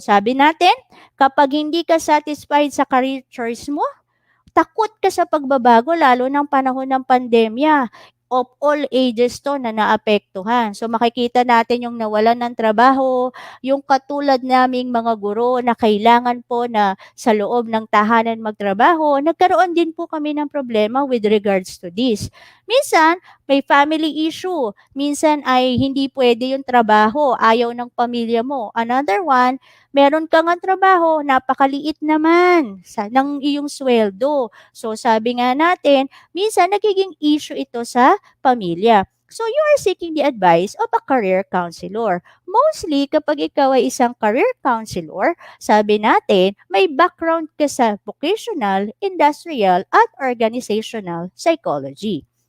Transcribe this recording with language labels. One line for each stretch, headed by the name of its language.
Filipino: Sabi natin, kapag hindi ka satisfied sa career choice mo, takot ka sa pagbabago lalo ng panahon ng pandemya.
English: Of all ages
Filipino: to na naapektuhan. So makikita natin yung nawalan ng trabaho, yung katulad naming mga guro na kailangan po na sa loob ng tahanan magtrabaho, nagkaroon din po kami ng problema
English: with regards to this.
Filipino: Minsan, may family issue. Minsan ay hindi pwede yung trabaho, ayaw ng pamilya mo.
English: Another one,
Filipino: meron kang ang trabaho, napakaliit naman ng iyong sweldo. So sabi nga natin, minsan nagiging issue ito sa pamilya.
English: So you are seeking the advice of a career counselor.
Filipino: Mostly kapag ikaw ay isang career counselor, sabi natin, may background ka sa vocational, industrial, at organizational psychology.